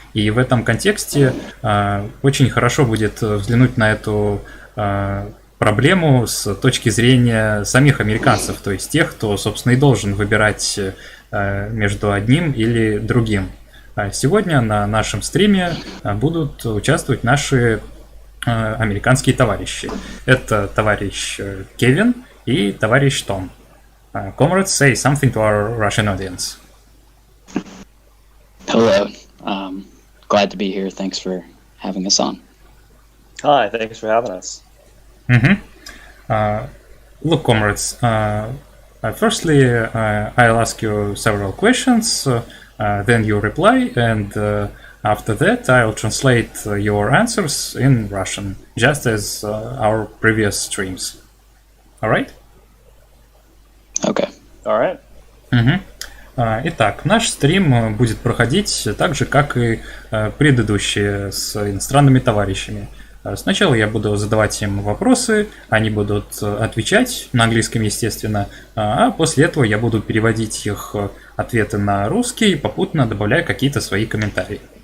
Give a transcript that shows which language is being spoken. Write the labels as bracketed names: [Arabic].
[Russian] И в этом контексте очень хорошо будет взглянуть на эту проблему с точки зрения самих американцев, то есть тех, кто, собственно, и должен выбирать между одним или другим. Сегодня на нашем стриме будут участвовать наши американские товарищи. Это товарищ Кевин и товарищ Том. [English] Comrades, say something to our Russian audience. Hello. Glad to be here. Thanks for having us on. Hi, thanks for having us. Look, comrades, firstly, I'll ask you several questions, then you reply, and after that, I'll translate your answers in Russian, just as our previous streams. All right? Okay. All right. [Russian] Итак, наш стрим будет проходить так же, как и предыдущие с иностранными товарищами. Сначала я буду задавать им вопросы, они будут отвечать на английском, естественно, а после этого я буду переводить их ответы на русский, попутно добавляя какие-то свои комментарии.